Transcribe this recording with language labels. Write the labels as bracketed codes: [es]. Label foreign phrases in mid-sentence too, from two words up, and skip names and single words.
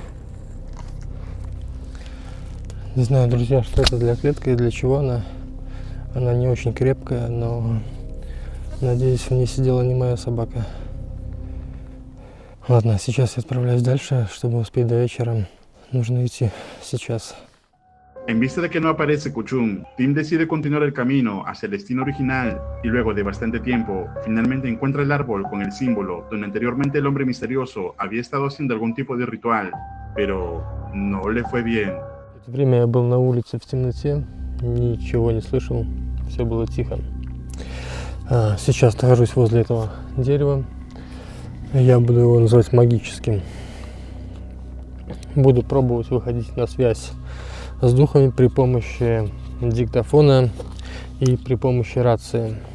[ru] Не знаю, друзья, что это для клетки и для чего она. Она не очень крепкая, но надеюсь, в ней сидела не моя собака. Ладно, сейчас я отправляюсь дальше, чтобы успеть до вечера. Нужно идти сейчас. [es] En vista de que no aparece Kuchum, Tim decide continuar el camino hacia el destino original y luego de bastante tiempo, finalmente encuentra el árbol con el símbolo donde anteriormente el hombre misterioso había estado haciendo algún tipo de ritual, pero no le fue bien. [ru] В это время я был на улице в темноте, ничего не слышал, все было тихо. Сейчас нахожусь возле этого дерева, я буду его называть магическим. Буду пробовать выходить на связь с духами при помощи диктофона и при помощи рации.